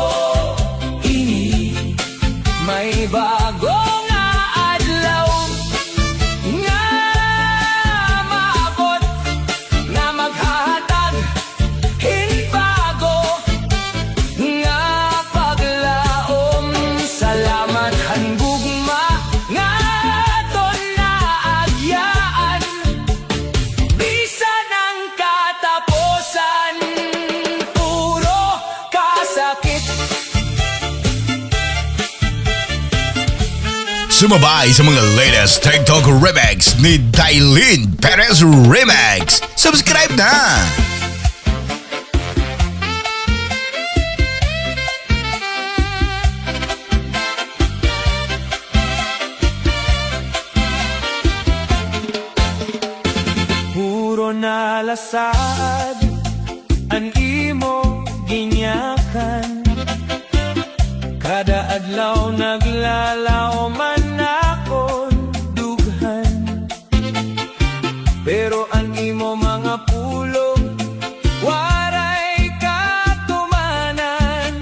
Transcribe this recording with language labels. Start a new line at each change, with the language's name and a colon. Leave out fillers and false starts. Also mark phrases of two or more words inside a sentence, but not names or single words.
Waray: Ini may bago nga adlaw nga maabot, nga maghahatag hinbago nga paglaom. Salamat hanggugma nga aton naagyaan, bisan ang katapusan puro kasakit.
Filipino: Sumabay sa mga latest TikTok remix ni Dailin Perez Remix. Subscribe na!
Waray: Puro nalasad ang imo ginyakan, kada adlaw naglalaw man akon dughan, pero ang imo mga pulong waray katumanan.